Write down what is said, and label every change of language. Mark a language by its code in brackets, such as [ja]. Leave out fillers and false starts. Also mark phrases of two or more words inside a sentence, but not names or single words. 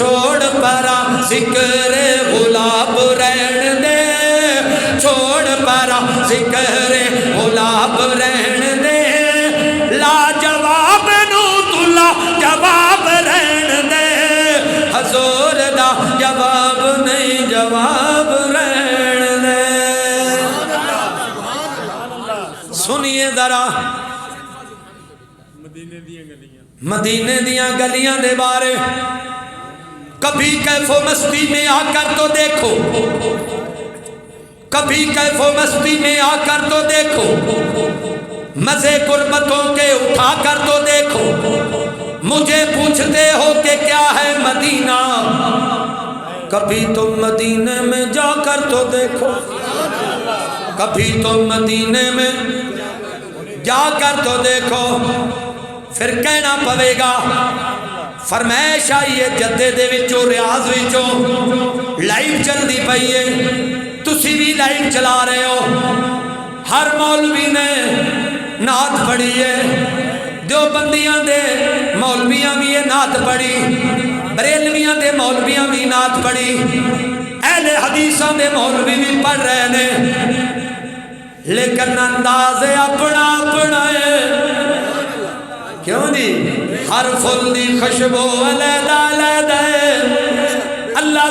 [pa] چھوڑ پرا ذکر غلاب رہن دے چھوڑ پرا ذکر غلاب رہن دے لا جواب نو تلا جواب رہن دے حضور دا جواب نہیں جواب رہن دے سنیے ذرا مدینے دیاں گلیاں [ur] مدینے دیاں گلیاں دے بارے کبھی کیف و مستی میں آ کر تو دیکھو کبھی کیف و مستی میں آ کر تو دیکھو مزے قربتوں کے اٹھا کر تو دیکھو مجھے پوچھتے ہو کہ کیا ہے مدینہ کبھی تم مدینے میں جا کر تو دیکھو کبھی تم مدینے میں جا کر تو دیکھو پھر کہنا پوے گا فرمائش آئی ہے [pa] جدے دے وچوں ریاض وچوں لائیو چل دی پئی ہے تسی بھی لائیو چلا رہے ہو [ur] ہر مولوی نے نعت پڑھی ہے [pa] دیوبندیاں دے مولویاں بھی یہ نعت پڑھی بریلویاں دے مولویاں بھی نعت پڑھی اہل حدیثاں دے مولوی بھی پڑھ رہے نے لیکن انداز اپنا اپنا ہے کیوں جی ہر فل دی خوشبو علیحدہ علیحدہ ہے اللہ